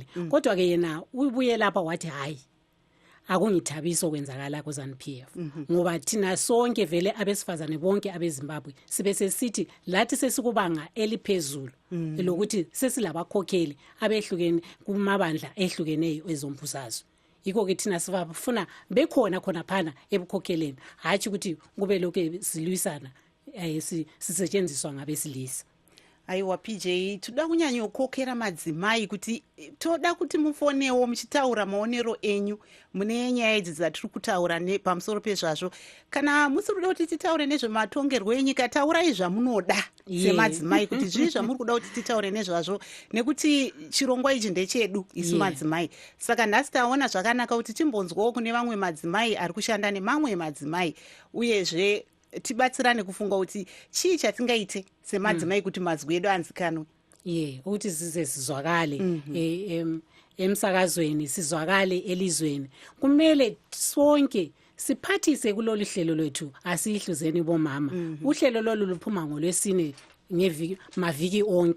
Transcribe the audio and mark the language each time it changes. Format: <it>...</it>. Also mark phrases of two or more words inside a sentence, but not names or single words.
<nd>Kodwa ke yena ubuye lapha wathi hayi akungithabisa okwenzakala kuZanu-PF ngoba thina sonke vele abesifazane bonke abeZimbabwe sibe sesithi lathi sesikubanga eliphezulu lokuthi sesilabakhokheli abehlukene kumabandla ehlukeneyo ezombusazwe. Yikho ke thina sifuna bekhona khona phana ebukhokheleni, hathi ukuthi kube lokho silwisana sisetshenziswa ngabesilisa.</nd> <sn>Aiwa PJ, toda kunyanya ukhokhera madzimai kuti toda kuti mufonewo muchitaura maonero enyu mune nyaya idzi dzatiri kutaura pamusoro pezvazvo. Kana musiri kuda kuti titaure nezvematongerwo enyika, taurai zvamunoda semadzimai kuti zvii zvamuri kuda kuti titaure nezvazvo, nekuti chirongwa ichi ndechedu isu madzimai. Saka nhasi taona zvakanaka kuti timbonzwawo kune vamwe madzimai ari kushanda nemamwe madzimai, uyezve tibatsirane kufunga kuti chii chatingaite semadzimai kuti mazwi edu anzikanwe.</sn> <nd>Ukuthi size sizwakale emsakazweni, sizwakale elizweni. Kumele sonke siphathise kulolu hlelo lwethu, asihluzeni bomama. Uhlelo lolu luphuma ngoLwesine maviki onke.</nd>